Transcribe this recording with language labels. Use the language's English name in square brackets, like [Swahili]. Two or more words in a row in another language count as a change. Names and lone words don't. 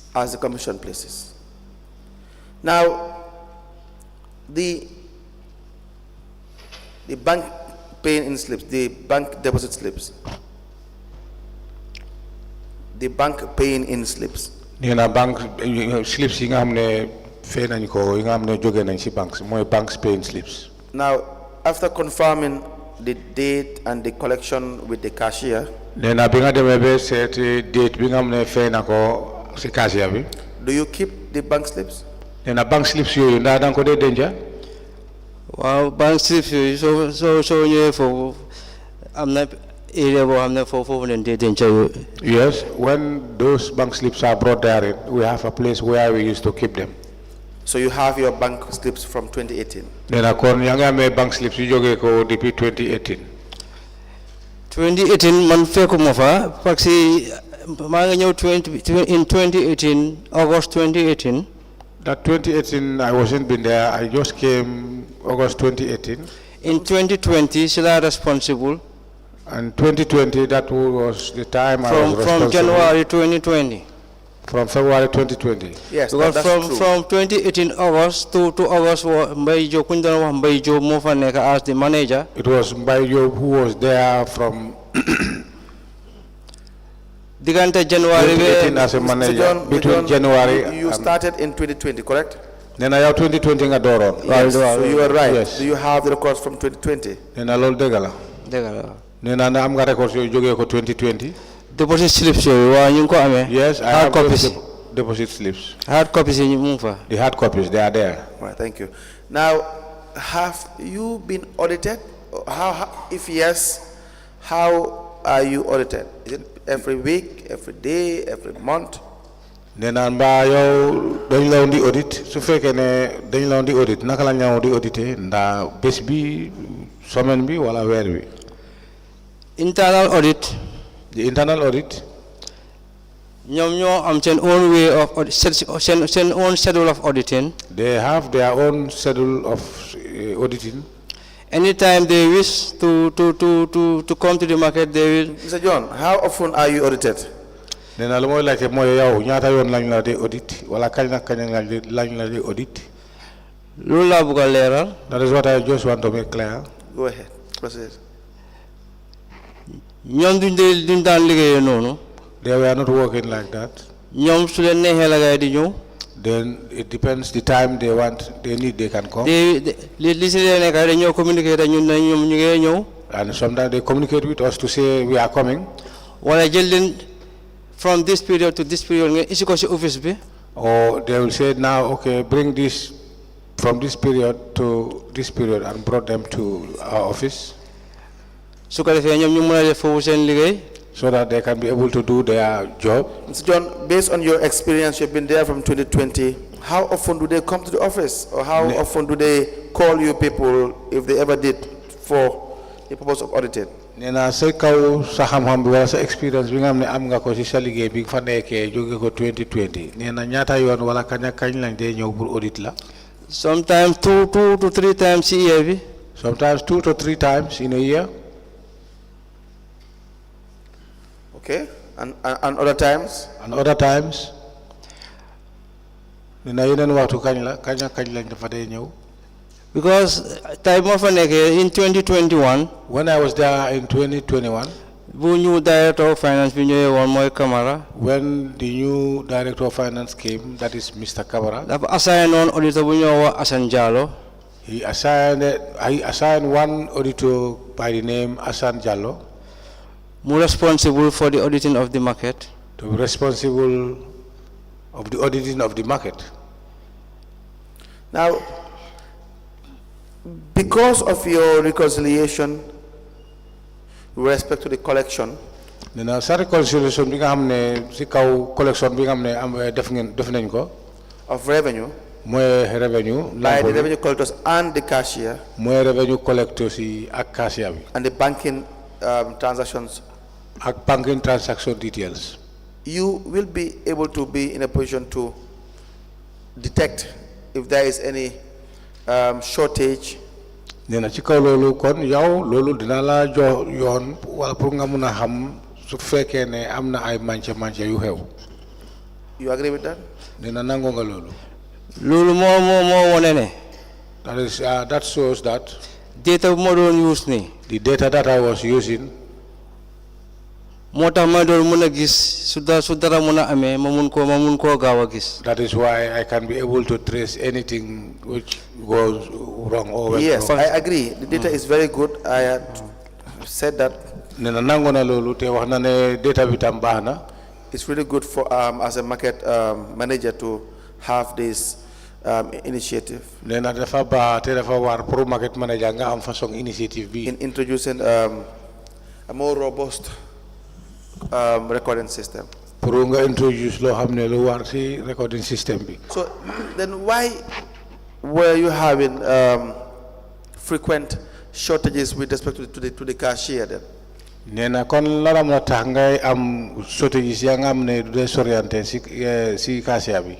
[English] As the Commission places. Now, the bank paying-in slips, the bank deposit slips, the bank paying-in slips. [Wolof] Nina [English] bank slips [Wolof] yi nga xamne fay nañ ko yi nga xamne jóge nañ ci banks moy [English] banks paying slips. Now, after confirming the date and the collection with the cashier, [Wolof] Nena bi nga demee ba seet date bi nga xamne fay na ko ci cashier bi. [English] do you keep the bank slips? [Wolof] Nena [English] bank slips [Wolof] yooyu ndax danga ko dee denca. Waaw [English] bank slips [Wolof] yooyu soo ñëwee foofu am na area boo xam ne foofu leen dee denca yooyu. [English] Yes, when those bank slips are brought there, we have a place where we used to keep them. So you have your bank slips from 2018? [Wolof] Nena kon yaa ngi amee [English] bank slips [Wolof] yu jógee ko depuis 2018. 2018 man fekkuma fa [French] parce que [Wolof] maa ngi ñëw [English] in 2018 August 2018. That 2018 I wasn't been there. I just came August 2018. In 2020 still responsible. And 2020 that was the time I was responsible. From January 2020. From February 2020. Yes, because that's true. From 2018 August to August, [Wolof] Mbaye moo fa nekk [English] as the manager. It was Mbaye who was there from [Wolof] diggante January [English] 2018 as a manager. Between January. You started in 2020, correct? Then I have 2020 [Wolof] nga dooroon. [English] Yes, so you are right. Yes. Do you have the records from 2020? [Wolof] Nena loolu dëgg la. Dëgg la. Nena na am nga records yooyu jógee ko 2020. [English] Deposit slips [Wolof] yooyu waa ñu ngi ko amee. [English] Yes, I have copies. Deposit slips. Hard copies [Wolof] yi mu ngi fa. [English] The hard copies, they are there. Right, thank you. Now, have you been audited? How, if yes, how are you audited? Is it every week, every day, every month? [Wolof] Nena mbaa yow dañ la woon di audit su fekkee ne dañ la woon di audit naka la ñu di audité ndax bés bi semaine bi wala weer bi. [English] Internal audit. The internal audit. [Wolof] ñoom ñoo am seen [English] own way of [Wolof] seen [English] own schedule of auditing. They have their own schedule of auditing. Anytime they wish to come to the market, they will. Mr. John, how often are you audited? [Wolof] Nena lu moy laajte mooy yow ñaata yoon lañ la di audit wala kañ lañ la di audit. Loolu laa bëgg a leeral. [English] That is what I just want to make clear. Go ahead, proceed. [Wolof] ñoom duñ daan liggéeyee noonu. [English] They were not working like that. [Wolof] ñoom su leen neexee la gaay di ñëw. [English] Then it depends the time they want, they need, they can come. [Wolof] Li si leen nekk dañoo communicate ak ñun ne ñoom ñu ngi ñëw. [English] And sometimes they communicate with us to say we are coming. [Wolof] Wala jël leen [English] from this period to this period [Wolof] nga isi ko si office bi. [English] Or they will say now, okay, bring this from this period to this period and brought them to our office. Su ko defee ñoom ñu mën a def foofu seen liggéey. So that they can be able to do their job. Mr. John, based on your experience, you've been there from 2020, how often do they come to the office? Or how often do they call you people, if they ever did, for the purpose of auditing? [Wolof] Nena say kaw sa xam-xam bi wala sa experience bi nga xam ne am nga ko ci sa liggéey bi fa nekkee jóge ko 2020 nena ñaata yoon wala kañ lañ dee ñëw pour audit la. [English] Sometimes two to three times a year bi. Sometimes 2 to 3 times in a year. Okay, and other times? And other times. [Wolof] Nena yeneen waxtu kañ lañ dafa dee ñëw. [English] Because time of in 2021, when I was there in 2021, [Wolof] bu [English] new director of finance [Wolof] bi ñëwee woon mooy Camara. [English] When the new director of finance came, that is Mr. Kabara, [Wolof] dafa assign on auditor bu ñoo wax Assane Diallo. [English] he assigned one auditor by the name Hassan Jallo mu responsible for the auditing of the market. to be responsible of the auditing of the market. Now, because of your reconciliation with respect to the collection, [Wolof] Nena sa reconciliation bi nga xamne ci kaw collection bi nga xamne am def nañ ko [English] of revenue [Wolof] moy revenue [English] by the revenue collectors and the cashier, [Wolof] moy [English] revenue collectors [Wolof] yi ak cashier bi [English] and the banking transactions, [Wolof] ak [English] banking transaction details, you will be able to be in a position to detect if there is any shortage [Wolof] nena ci kaw lolu kon yow lolu dina la jox yoon wala pour nga mëna xam su fekkee ne am na ay manche yu xew. [English] You agree with that? [Wolof] Nena nango nga lolu. loolu moo wone ne. [English] That shows that [Wolof] data bu ma doon use ni. [English] the data that I was using. [Wolof] moo tax ma doon mën a gis su dara mën a amee ma mun koo gaaw a gis. [English] That is why I can be able to trace anything which goes wrong or went yes, wrong. I agree. The data is very good. I had said that. [Wolof] Nena nango na lolu te wax na ne data bi tam baax na. [English] It's really good for as a market manager to have this initiative. [Wolof] Nena dafa baax te dafa war pour [English] market manager [Wolof] nga am façon initiative bi. [English] In introducing a more robust recording system. [Wolof] Pour nga introduce lo xamne lu war ci [English] recording system [Wolof] bi. [English] So then why were you having frequent shortages with respect to the cashier then? [Wolof] Nena kon la mo tax ngay am shortages ya nga am ne du sorienté ci cashier bi.